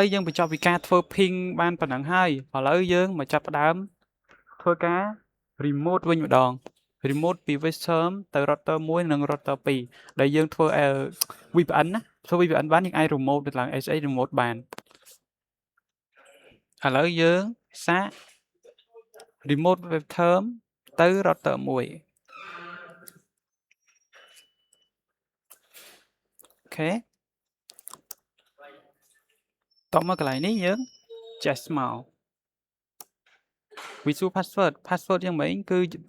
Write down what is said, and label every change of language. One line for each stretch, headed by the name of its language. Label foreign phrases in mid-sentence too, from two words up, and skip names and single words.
Khmer: យើងបញ្ចប់ពីការធ្វើ ping បានប៉ុណ្ណឹងហើយឥឡូវយើងមកចាប់ផ្ដើមធ្វើការ remote វិញម្ដង remote ពី
English: web term
Khmer: ទៅ router 1និង router 2ដែលយើងធ្វើ VPN ណាធ្វើ VPN បានយើងអាច remote ទៅឡើង
English: SH remote
Khmer: បាន ឥឡូវយើងសាក
English: remote web term
Khmer: ទៅ router 1អូខេតមកកន្លែងនេះយើង just មកវាសួរ password យ៉ាងម៉េចគឺ